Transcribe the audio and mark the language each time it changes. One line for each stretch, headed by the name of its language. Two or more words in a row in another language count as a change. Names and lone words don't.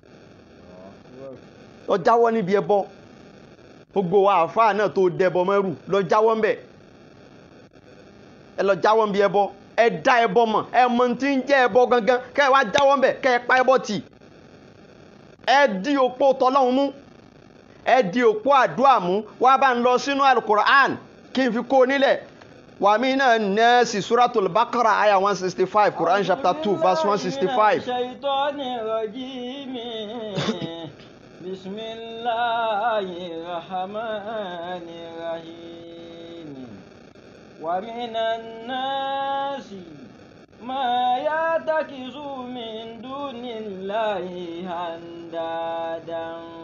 Yoruba: lọ jáwọ́ níbi ẹbọ gbogbo àáfàá náà tó dẹbọ mẹ́rù lọ jáwọ́ ńbẹ̀ ẹ lọ jáwọ́ níbi ẹbọ ẹ dá ẹbọ mọ̀ ẹ mọ tí ń jẹ́ ẹbọ gangan kẹ́ ẹ wá jáwọ́ ńbẹ̀ kẹ́ ẹ pa ẹbọ tì ẹ di òpó tọlọ́hun mú ẹ di òpó àdúrà mú wá bá ń lọ sínú alukur'an kí n fi kó nílẹ̀
Arabic: ومن الناس سورة البقرة آية 165
English: Quran chapter 2 verse 165
Arabic: الشيطان الرجيم بسم الله الرحمن الرحيم ومن الناس ما يتخذ من دون الله أندادا